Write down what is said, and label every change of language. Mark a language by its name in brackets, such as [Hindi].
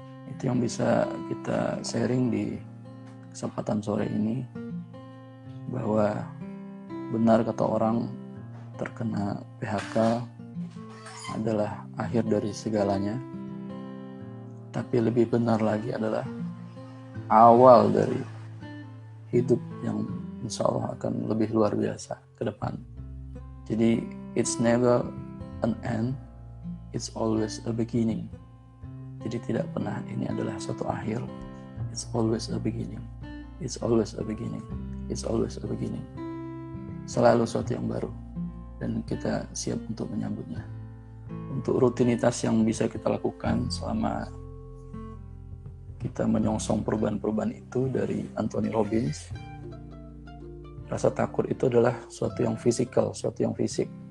[Indonesian] Itu yang bisa kita sharing di kesempatan sore ini, bahwa benar kata orang, terkena PHK adalah akhir dari segalanya, tapi lebih benar lagi adalah awal dari hidup yang insya Allah akan lebih luar biasa ke depan. [English] Jadi it's never an end, it's always a beginning. [Indonesian] Jadi tidak pernah ini adalah suatu akhir. [English] It's always a beginning. It's always a beginning. [Indonesian] It's always a beginning. Selalu suatu yang baru, dan kita siap untuk menyambutnya. Untuk rutinitas yang bisa kita lakukan selama kita menyongsong perubahan-perubahan itu dari Anthony Robbins, rasa takut itu adalah suatu yang fisikal, suatu yang fisik.